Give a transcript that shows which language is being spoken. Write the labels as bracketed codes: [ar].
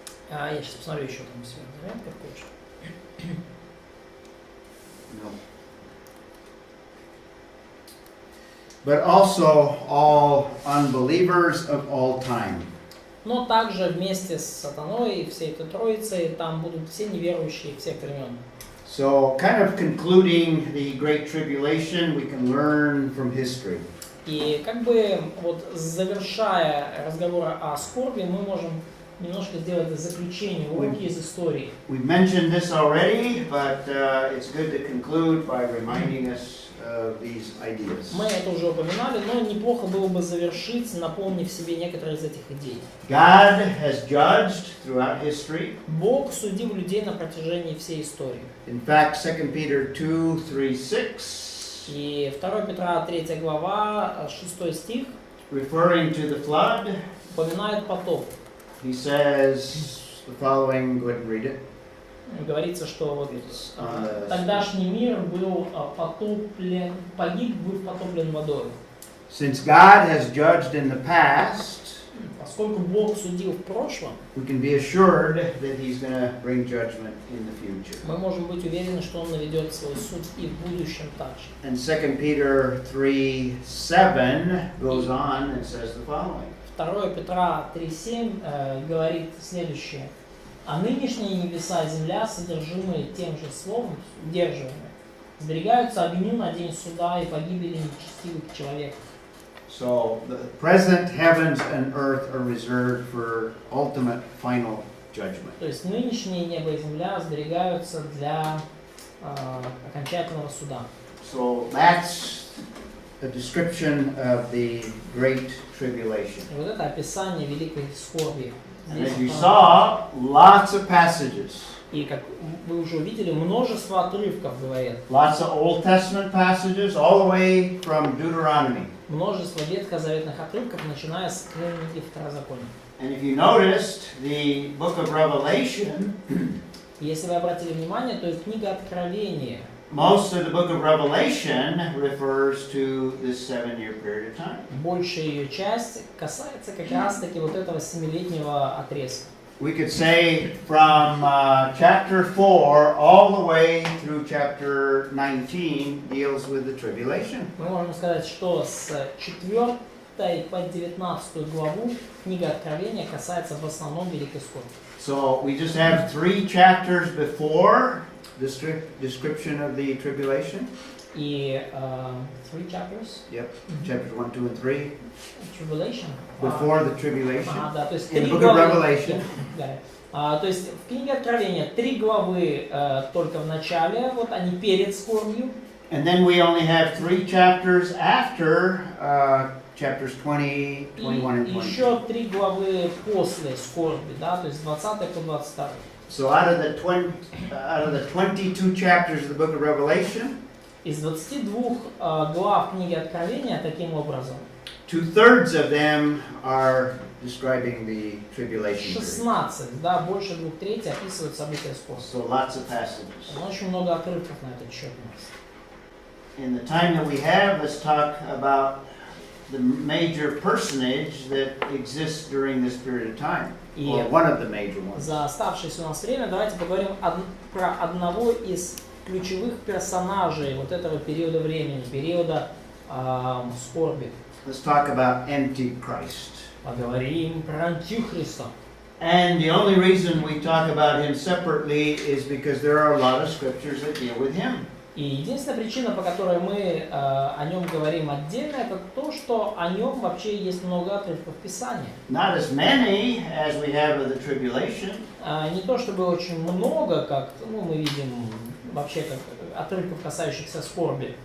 [ru] Я сейчас посмотрю еще там вариант какой-то. [en] but also all unbelievers of all time. [ru] Но также вместе с сатаной и всей этой троицей там будут все неверующие всех времен. [en] So, kind of concluding the Great Tribulation, we can learn from history. [ru] И как бы вот завершая разговор о скорби, мы можем немножко сделать заключение, уроки из истории. [en] We've mentioned this already, but it's good to conclude by reminding us of these ideas. [ru] Мы это уже упоминали, но неплохо было бы завершить, напомнив себе некоторые из этих идей. [en] God has judged throughout history. [ru] Бог судил людей на протяжении всей истории. [en] In fact, 2 Peter 2, 3, 6, [ru] И 2 Петра 3 глава, 6 стих, [en] referring to the flood, [ru] упоминает потоп. [en] he says the following, go ahead and read it. [ru] Говорится, что вот тогдашний мир был потоплен, погиб, был потоплен водой. [en] Since God has judged in the past, [ru] Поскольку Бог судил в прошлом, [en] we can be assured that he's going to bring judgment in the future. [ru] мы можем быть уверены, что Он наведет свой суд и в будущем также. [en] And 2 Peter 3, 7 goes on and says the following. [ru] 2 Петра 3,7 говорит следующее. А нынешние небеса и земля, содержимые тем же словом, удерживаемые, сберегаются огню на день суда и погибели нечестивых человеков. [en] So the present heavens and earth are reserved for ultimate final judgment. [ru] То есть нынешние небо и земля сберегаются для окончательного суда. [en] So that's a description of the Great Tribulation. [ru] И вот это описание великой скорби. [en] And as you saw, lots of passages. [ru] И как вы уже увидели, множество отрывков говорят. [en] Lots of Old Testament passages all the way from Deuteronomy. [ru] Множество ветхозаветных отрывков, начиная с книги Второзакония. [en] And if you noticed, the book of Revelation, [ru] Если вы обратили внимание, то и книга Откровения, [en] most of the book of Revelation refers to this 7-year period of time. [ru] большая ее часть касается как раз-таки вот этого 7-летнего отрезка. [en] We could say from chapter 4 all the way through chapter 19 deals with the tribulation. [ru] Мы можем сказать, что с 4 по 19 главу книга Откровения касается в основном великой скорби. [en] So we just have 3 chapters before the description of the tribulation. [ru] И 3 chapters. [en] Yep, chapters 1, 2, and 3. Tribulation. Before the tribulation. [ru] Да, то есть [en] In the book of [ru] главы. [en] Revelation. [ru] То есть в книге Откровения 3 главы только в начале, вот они перед скорбью. [en] And then we only have 3 chapters after chapters 20, 21, and [ru] И [en] 22. [ru] еще 3 главы после скорби, да, то есть 20 по 22. [en] So out of the 22 chapters of the book of Revelation, [ru] Из 22 глав книги Откровения, таким образом, [en] 2/3 of them are describing the tribulation period. [ru] 16, да, больше 2/3 описывают события скорби. [en] So lots of passages. [ru] Очень много отрывков на этот счет у нас. [en] In the time that we have, let's talk about the major personage that exists during this period of time, or one of the major ones. [ru] За оставшееся у нас время давайте поговорим про одного из ключевых персонажей вот этого периода времени, периода скорби. [en] Let's talk about Antichrist. [ru] Поговорим про Антихриста. [en] And the only reason we talk about him separately is because there are a lot of scriptures that deal with him. [ru] И единственная причина, по которой мы о нем говорим отдельно, это то, что о нем вообще есть много отрывков Писания. [en] Not as many as we have of the tribulation. [ru] Не то чтобы очень много, как мы видим вообще как отрывков, касающихся скорби.